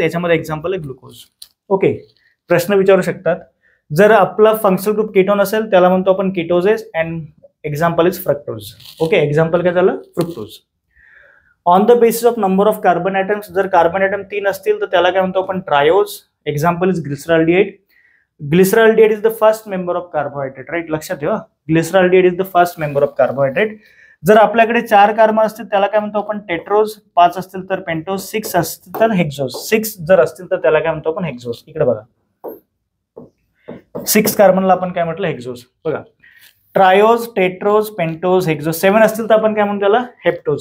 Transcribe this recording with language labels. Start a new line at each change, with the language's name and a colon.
Marathi: याच्यामध्ये एक्झाम्पल आहे glucose. Okay, प्रश्न विचारू शकतात. जर आपला फंक्शनल ग्रुप कीटोन असेल त्याला म्हणतो आपण कीटोजेस
English: And example is fructose.
Marathi: Okay, example काय झालं? Fructose.
English: on the basis of number of carbon atoms,
Marathi: जर कार्बन ॲटम 3 असतील तर त्याला काय म्हणतो आपण?
English: Triose. Example is glyceraldehyde. Glyceraldehyde is the first member of carbohydrate, right?
Marathi: लक्षात ठेवा,
English: Glyceraldehyde is the first member of carbohydrate.
Marathi: जर आपल्याकडे 4 कार्बन असतील त्याला काय म्हणतो आपण? टेट्रोज. 5 असतील तर पेंटोज. 6 असतील तर हेक्झोज. 6 जर असतील तर त्याला काय म्हणतो आपण? हेक्झोज. इकडे बघा, 6 कार्बनला आपण काय म्हटलं? हेक्झोज. बघा, ट्रायोज, टेट्रोज, पेंटोज, हेक्झोज. 7 असतील तर आपण काय म्हणतो त्याला? हेप्टोज.